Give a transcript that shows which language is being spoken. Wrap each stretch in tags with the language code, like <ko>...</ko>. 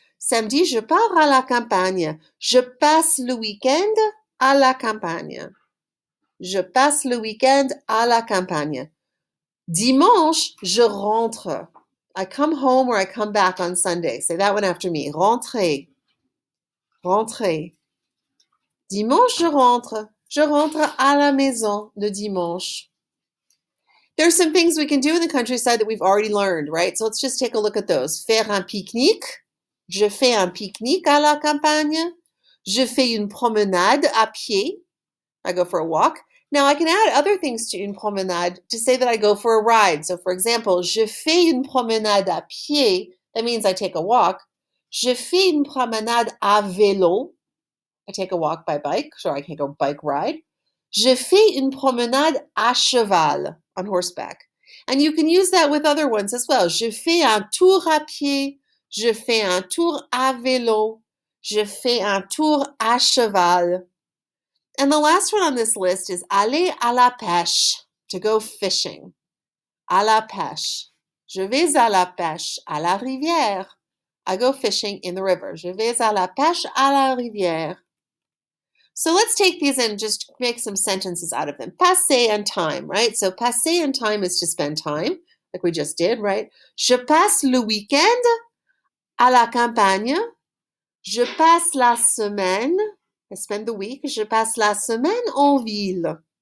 <fr>Samedi, je pars à la campagne. Je passe le week-end à la campagne. Je passe le week-end à la campagne. Dimanche, je rentre.</fr> <en>I come home or I come back on Sunday. Say that one after me.</en> <fr>Rentrer. Rentrer. Dimanche, je rentre. Je rentre à la maison le dimanche.</fr> <en>There's some things we can do in the countryside that we've already learned, right? So let's just take a look at those.</en> <fr>Faire un pique-nique. Je fais un pique-nique à la campagne. Je fais une promenade à pied.</fr> <en>I go for a walk. Now, I can add other things to</en> <fr>une promenade</fr> <en>to say that I go for a ride. So, for example,</en> <fr>je fais une promenade à pied.</fr> <en>That means I take a walk.</en> <fr>Je fais une promenade à vélo.</fr> <en>I take a walk by bike, so I can go bike ride.</en> <fr>Je fais une promenade à cheval,</fr> <en>on horseback. And you can use that with other ones as well.</en> <fr>Je fais un tour à pied. Je fais un tour à vélo. Je fais un tour à cheval.</fr> <en>And the last one on this list is</en> <fr>aller à la pêche,</fr> <en>to go fishing.</en> <fr>À la pêche. Je vais à la pêche à la rivière.</fr> <en>I go fishing in the river.</en> <fr>Je vais à la pêche à la rivière.</fr> <en>So let's take these and just make some sentences out of them. Passer and time, right? So passer and time is to spend time, like we just did, right?</en> <fr>Je passe le week-end à la campagne. Je passe la semaine.</fr> <en>I spend the week.</en> <fr>Je passe la semaine en ville.</fr>